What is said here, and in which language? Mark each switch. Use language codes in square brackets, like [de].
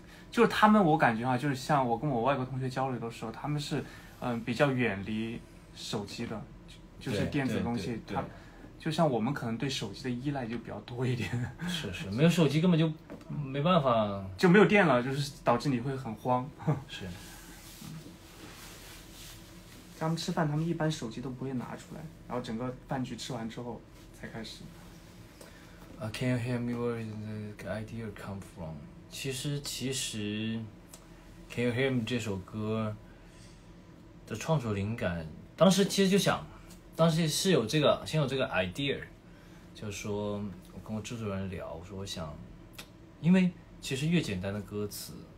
[zh] 就是他们，我感觉啊，就是像我跟我外国同学交流的时候，他们是比较远离手机的，就是电子东西，他就像我们可能对手机的依赖就比较多一点。是，没有手机根本就没办法，就没有电了，就是导致你会很慌。是。他们吃饭，他们一般手机都不会拿出来，然后整个饭局吃完之后才开始。 [en] Can you hear me? Where did the idea come from? [zh] 其实，Can you hear me 这首歌的创作灵感，当时其实就想，当时是有这个，先有这个 idea， 就是说我跟我制作人聊，我说我想，因为其实越简单的歌词，